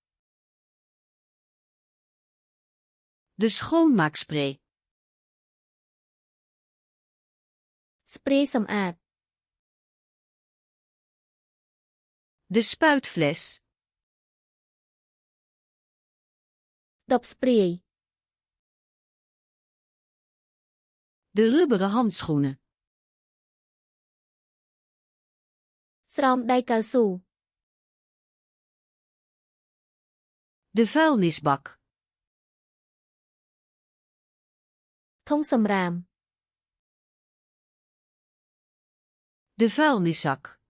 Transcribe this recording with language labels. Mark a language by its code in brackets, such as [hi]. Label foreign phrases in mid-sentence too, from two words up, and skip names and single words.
[nl] De schoonmaakspray. [km] ស្ព្រាយសម្អាត [nl] De spuitfles. [km] ដបស្ព្រាយ [nl] De rubberen handschoenen. [km] ស្រោមដៃកៅស៊ូ [nl] De vuilnisbak. [km] ធុងសំរាម [nl] De vuilniszak.